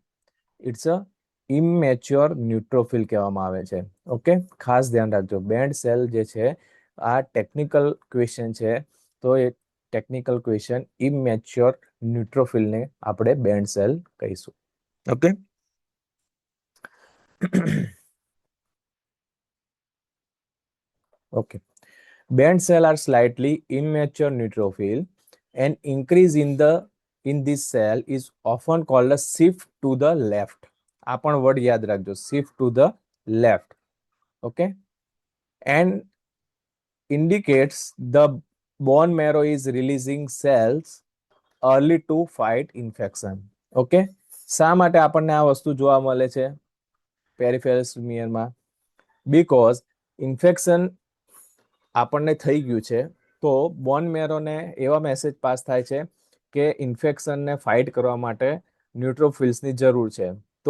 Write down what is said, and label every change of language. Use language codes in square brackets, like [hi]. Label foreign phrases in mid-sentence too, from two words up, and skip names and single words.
[en] it's a immature neutrophil [gu] કહેવામાં આવે છે. ઓકે, ખાસ ધ્યાન રાખજો. [en] band cell [gu] જે છે આ [en] technical question [gu] છે, તો એ [en] technical question immature neutrophil [gu] આપણે [en] band cell [gu] કહીશું. ઓકે. [en] Okay. Band cells are slightly immature neutrophil. An increase in this cell is often called a shift to the left. [gu] આ પણ વર્ડ યાદ રાખજો, [en] shift to the left. Okay. And indicates the bone marrow is releasing cells early to fight infection. Okay. [gu] શા માટે આપણને આ વસ્તુ જોવા મળે છે [en] peripheral smear? because infection [gu] આપણને થઈ ગયું છે તો [en] bone marrow [gu] એવા મેસેજ પાસ થાય છે કે [en] infection fight [gu] કરવા માટે ન્યુટ્રોફિલ્સની જરૂર છે.